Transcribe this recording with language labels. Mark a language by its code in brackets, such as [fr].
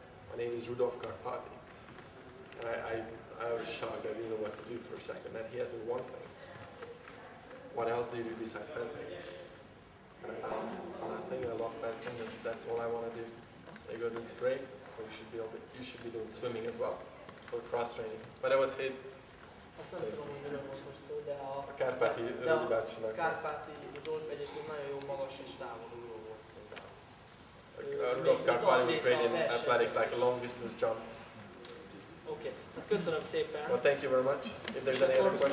[en] My name is Rudolf Karpati. And I was shocked. I didn't know what to do for a second. And he asked me one thing. What else do you do besides fencing? And I thought, nothing. I love fencing. And that's all I want to do. And he goes, it's great. But you should be doing swimming as well, for cross training. But that was his. [hu] Azt nem tudom, hogy miről volt most szó, de A Kárpáti Rudi bácsinak. a Kárpáti Rudolf egyébként nagyon jó magas és távoluló volt például. [en] Rudolf Karpati was great in athletics, like a long distance jump. [hu] Oké, köszönöm szépen. [en] Well, thank you very much. If there's any other questions.